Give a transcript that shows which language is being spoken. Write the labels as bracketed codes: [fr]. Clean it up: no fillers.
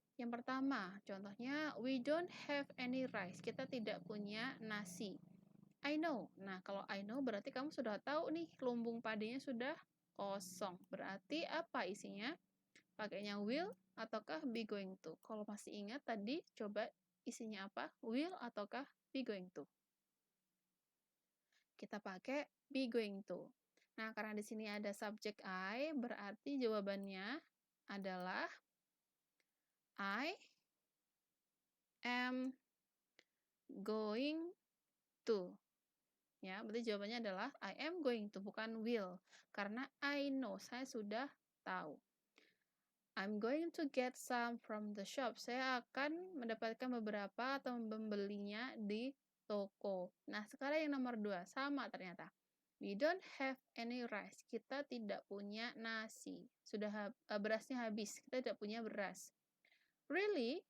[id] Yang pertama, contohnya, [en] we don't have any rice. [id] Kita tidak punya nasi. [en] I know. [id] Nah, kalau [en] I know [id] berarti kamu sudah tahu nih, lumbung padinya sudah kosong. Berarti apa isinya? Pakainya will ataukah be going to? Kalau masih ingat tadi, coba isinya apa? Will ataukah be going to? Kita pakai be going to. Nah, karena di sini ada subjek I, berarti jawabannya adalah I am going to. Ya, berarti jawabannya adalah I am going to, bukan will. Karena I know, saya sudah tahu. [en] I'm going to get some from the shop. [id] Saya akan mendapatkan beberapa atau membelinya di toko. Nah, sekarang yang nomor 2, sama ternyata. [en] We don't have any rice. [id] Kita tidak punya nasi. Sudah berasnya habis. Kita tidak punya beras. [en] Really?